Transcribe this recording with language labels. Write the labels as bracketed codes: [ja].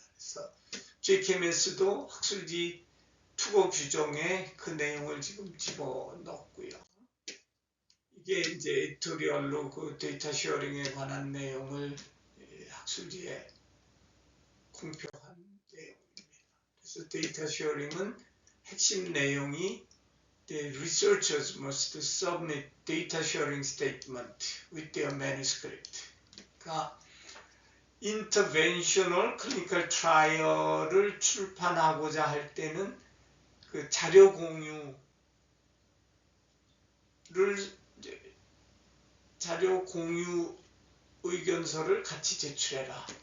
[ko] 그래서 JKMS도 학술지 투고 규정에 그 내용을 지금 집어넣었고요. 이게 이제 에디토리얼로 그 데이터 쉐어링에 관한 내용을 학술지에 공표한 내용입니다. 그래서 데이터 쉐어링은 핵심 내용이 [en] The researchers must submit data sharing statement with their manuscript. [ko] 그러니까 interventional clinical trial을 출판하고자 할 때는 그 자료 공유 의견서를 같이 제출해라.